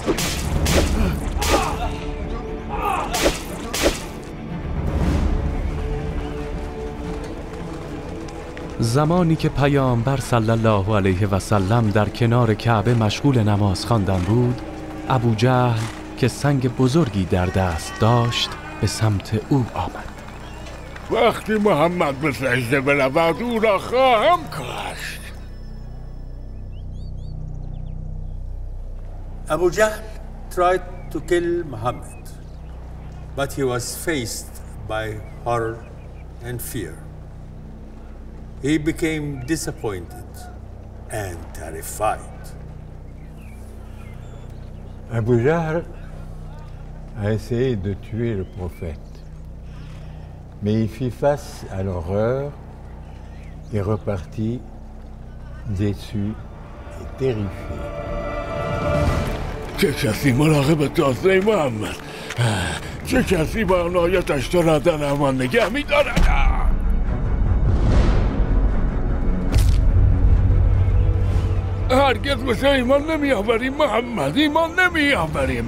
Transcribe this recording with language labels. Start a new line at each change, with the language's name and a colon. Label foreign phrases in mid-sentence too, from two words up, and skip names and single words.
Persian: زمانی که پیامبر صلی الله علیه و سلم در کنار کعبه مشغول نماز خواندن بود، ابوجهل که سنگ بزرگی در دست داشت به سمت او آمد. وقتی محمد به سجده برود او را خواهم کشت.
English: ابوجهل tried to kill Muhammad, but he was faced by horror and fear. He became disappointed and terrified.
French: Abu Jahl a essayé de tuer le prophète, mais il fit face à l'horreur et repartit déçu et terrifié.
Persian: چه کسی مراقب تازه محمد؟ چه کسی با عنایتش تو را در امان نگه می‌دارد؟ هرگز مثل ایمان نمی‌آوریم محمد، ایمان نمی‌آوریم.